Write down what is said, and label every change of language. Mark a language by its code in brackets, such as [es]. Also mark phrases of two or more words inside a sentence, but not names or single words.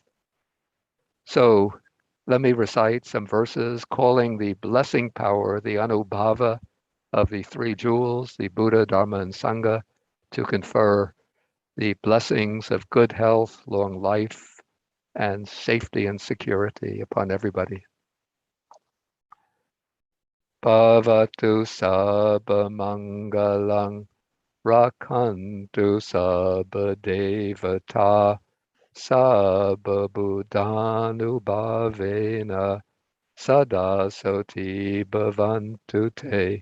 [en] So let me recite some verses calling the blessing power, the anubhava of the three jewels, the Buddha, Dharma, and Sangha, to confer the blessings of good health, long life, and safety and security upon everybody. [pi] Bhavatu sabba mangalang rakhantu sabba devata sabba buddhanubhavena sada soti bhavantu te.